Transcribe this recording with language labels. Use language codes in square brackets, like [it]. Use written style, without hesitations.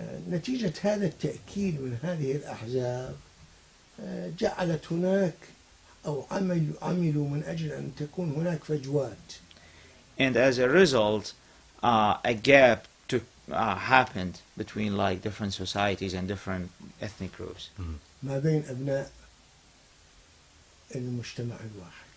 [ar] نتيجة هذا التأكيد من هذه الأحزاب جعلت هناك أو عملوا من أجل أن تكون هناك فجوات. [en] And as a result, a gap happened between like different societies and different ethnic groups. [ar] ما بين أبناء المجتمع الواحد.